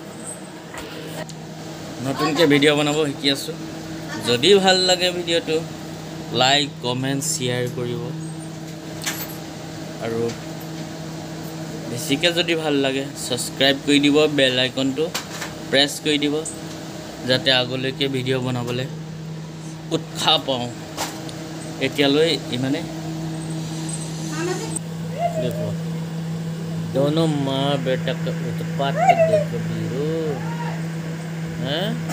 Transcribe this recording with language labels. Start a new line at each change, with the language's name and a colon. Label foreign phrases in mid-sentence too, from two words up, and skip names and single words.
Assamese: নতুনকৈ ভিডিঅ' বনাব শিকি আছোঁ যদি ভাল লাগে ভিডিঅ'টো
English: like comment share
Assamese: কৰিব আৰু বেছিকৈ যদি ভাল লাগে ছাবস্ক্ৰাইব কৰি দিব বেল আইকনটো প্ৰেছ কৰি দিব যাতে আগলৈকে ভিডিঅ' বনাবলৈ উৎসাহ পাওঁ এতিয়ালৈ ইমানে
Hindi: देखो दोनों माँ बेटा का उत्पात देखो बीरो हैं